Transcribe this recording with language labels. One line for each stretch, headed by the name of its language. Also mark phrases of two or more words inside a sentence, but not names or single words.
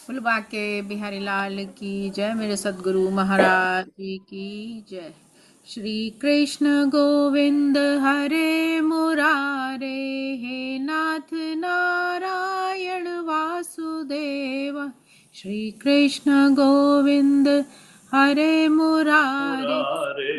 Hindi: फुलबा के बिहारी लाल की जय। मेरे सदगुरु महाराज जी की जय।
Sanskrit: श्री कृष्ण गोविंद हरे मुरारे, हे नाथ नारायण वासुदेव। श्री कृष्ण गोविंद हरे मुरारे, मुरारे